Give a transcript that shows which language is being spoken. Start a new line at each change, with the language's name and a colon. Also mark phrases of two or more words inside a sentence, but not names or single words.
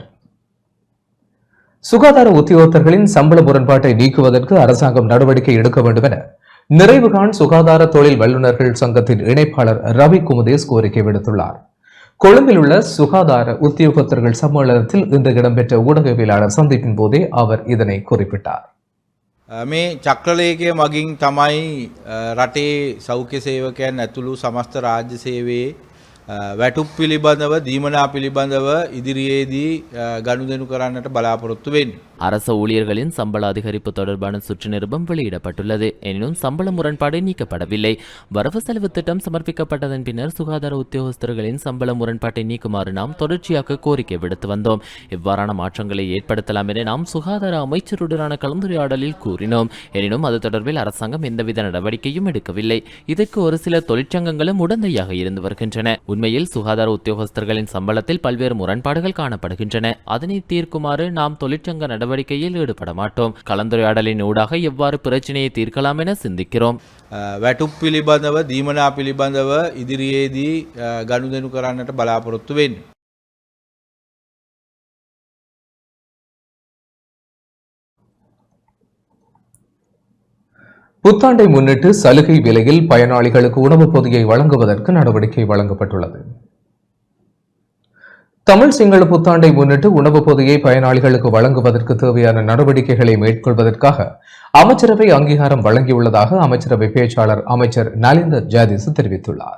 Tamil: சுகாதார உத்தியோகத்தர்களின் சம்பள முரண்பாட்டை நீக்குவதற்கு அரசாங்கம் நடவடிக்கை எடுக்க வேண்டும் என நிறைவுகாண் சுகாதார தொழில் வல்லுநர்கள் சங்கத்தின் இணைப்பாளர் ரவி குமுதேஸ் கோரிக்கை விடுத்துள்ளார். கொழும்பில் உள்ள சுகாதார உத்தியோகத்தர்கள் சம்மேளனத்தில் இன்று இடம்பெற்ற ஊடகவியலாளர் சந்திப்பின் போதே அவர் இதனை குறிப்பிட்டார்.
Sinhala: මේ චක්‍රලේඛය මගින් තමයි රටේ සෞඛ්‍ය සේවකයන් ඇතුළු සමස්ත රාජ්‍ය සේවයේ වැටුප් පිළිබඳව දීමනා පිළිබඳව ඉදිරියේදී ගනුදෙනු කරන්නට බලාපොරොත්තු වෙන්නේ.
Tamil: அரச ஊழியர்களின் சம்பள அதிகரிப்பு தொடர்பான சுற்று நிருபம் வெளியிடப்பட்டுள்ளது. எனினும் சம்பள முரண்பாடு நீக்கப்படவில்லை. வரவு செலவு திட்டம் சமர்ப்பிக்கப்பட்டதன் பின்னர் சுகாதார உத்தியோகஸ்தர்களின் சம்பள முரண்பாட்டை நீக்குமாறு நாம் தொடர்ச்சியாக கோரிக்கை விடுத்து வந்தோம். இவ்வாறான மாற்றங்களை ஏற்படுத்தலாம் என நாம் சுகாதார அமைச்சருடனான கலந்துரையாடலில் கூறினோம். எனினும் அது தொடர்பில் அரசாங்கம் எந்தவித நடவடிக்கையும் எடுக்கவில்லை. இதற்கு ஒரு சில தொழிற்சங்கங்களும் உடந்தையாக இருந்து வருகின்றன. உண்மையில் சுகாதார உத்தியோகஸ்தர்களின் சம்பளத்தில் பல்வேறு முரண்பாடுகள் காணப்படுகின்றன. அதனை தீர்க்குமாறு நாம் தொழிற்சங்க நடவடிக்கையில் ஈடுபட மாட்டோம். கலந்துரையாடலின் ஊடாக எவ்வாறு பிரச்சனையை தீர்க்கலாம் என சிந்திக்கிறோம்.
Sinhala: වැටුප් පිළිබඳව දීමනා පිළිබඳව ඉදිරියේදී ගනුදෙනු කරන්නට බලාපොරොත්තු වෙන්නේ.
Tamil: புத்தாண்டை முன்னிட்டு சலுகை விலையில் பயனாளிகளுக்கு உணவுப் பொதியை வழங்குவதற்கு நடவடிக்கை வழங்கப்பட்டுள்ளது. தமிழ் சிங்கள புத்தாண்டை முன்னிட்டு உணவுப் பொதியை பயனாளிகளுக்கு வழங்குவதற்கு தேவையான நடவடிக்கைகளை மேற்கொள்வதற்காக அமைச்சரவை அங்கீகாரம் வழங்கியுள்ளதாக அமைச்சரவை பேச்சாளர் அமைச்சர் நலிந்த ஜாதிஸ் தெரிவித்துள்ளார்.